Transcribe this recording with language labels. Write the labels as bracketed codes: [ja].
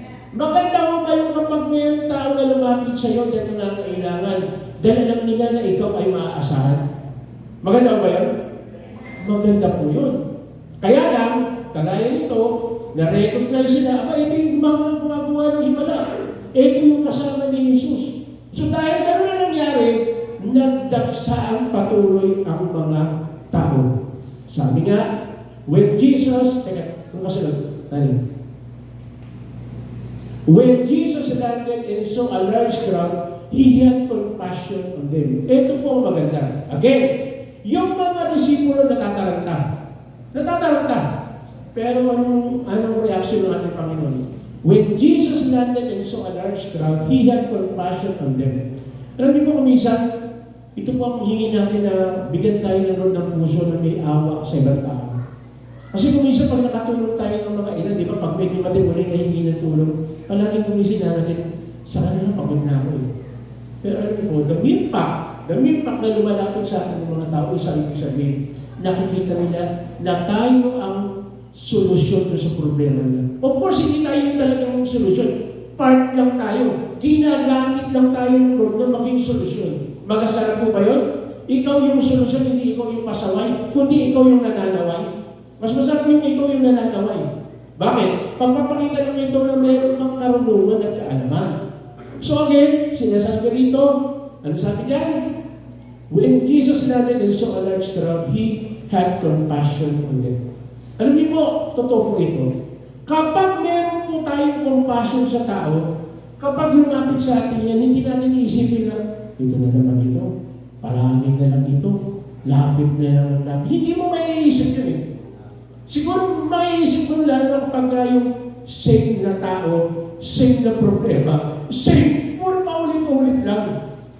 [tl] Maganda mo ba yung kapag may tao na lumapit sa iyo dahil nangangailangan, dahil alam nila na ikaw ay maaasahan? Maganda ba yun? Maganda po yun. Kaya lang, kagaya nito, na-recognize sila, ito yung mga gumagawa ng himala. Ito yung kasama ni Jesus. So dahil gano'n na nangyari, nagdaksaan patuloy ang mga tao. Sabi nga, [en] when Jesus, [tl] kung kasunod, [en] when Jesus landed and saw a large crowd, He had compassion on them. [tl] Ito po ang maganda. Again, yung mga disipulo natataranta. Natataranta. Pero anong reaction ng ating Panginoon? [en] When Jesus landed and saw a large crowd, He had compassion on them. [tl] Alam niyo po kumisan, ito po ang hingi natin na bigyan tayo ng Lord ng puso na may awa sa ibang tao. Kasi kumisan pag nakatulong tayo ng mga ilan, di ba, pag may dumating ulit na hindi ng tulong, palaging kumisan natin, sa kanila pagod na ako eh. Pero alam niyo po, [en] the impact [tl] na lumalapit sa atin ng mga tao, isang ibig sabihin, nakikita nila na tayo ang solusyon sa problema nila. [en] Of course, [tl] hindi tayo yung talagang solusyon. Part lang tayo. Ginagamit lang tayo ng Lord na maging solusyon. Magasarap po ba yun? Ikaw yung solusyon, hindi ikaw yung pasaway, kundi ikaw yung nananaway. Mas masarap yung ikaw yung nananaway. Bakit? Pagpapakita ng ito na mayroon kang karunungan at kaalaman. So again, sinasabi rito, ano sabi dyan? [en] When Jesus landed and saw a large crowd, He had compassion on them. [tl] Alam niyo po, totoo po ito. Kapag meron po tayong compassion sa tao, kapag lumapit sa atin yan, hindi natin iisipin na, ito na naman ito, palamig na lang ito, lapit na lang ng lapit. Hindi mo maiisip yun eh. Siguro maiisip mo lalo kapag yung same na tao, same na problema, same, puro paulit-ulit lang.